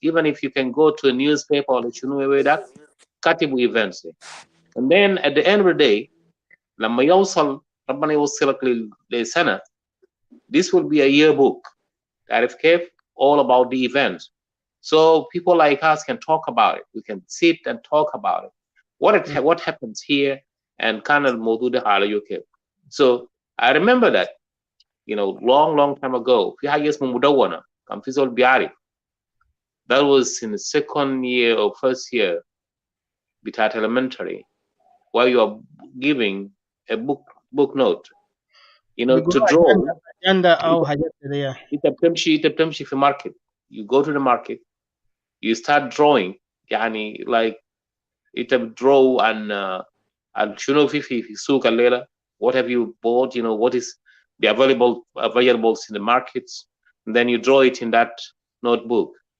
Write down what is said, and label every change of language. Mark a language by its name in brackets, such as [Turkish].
[English] Even if you can go to a newspaper or that katibu events. And then at the end of the day, [Arabic] لما يوصل ربنا يوصلك لسنة, [English] this will be a yearbook. [Arabic] تعرف كيف? [English] All about the events. So people like us can talk about it. We can sit and talk about it. What happens here and [Arabic] كان الموضوع ده على كيف. [English] So I remember that, long time ago. [Arabic] في حاجة اسمه مدونة. كان في زول بيعرف. [English] That was in the second year or first year بتاعت elementary, where you are giving a book note, to draw. [Arabic] بتمشي في market. [English] You go to the market, you start drawing, like draw and [Arabic] شنو في سوق الليلة, [English] what have you bought, what is the availables in the markets, and then you draw it in that notebook.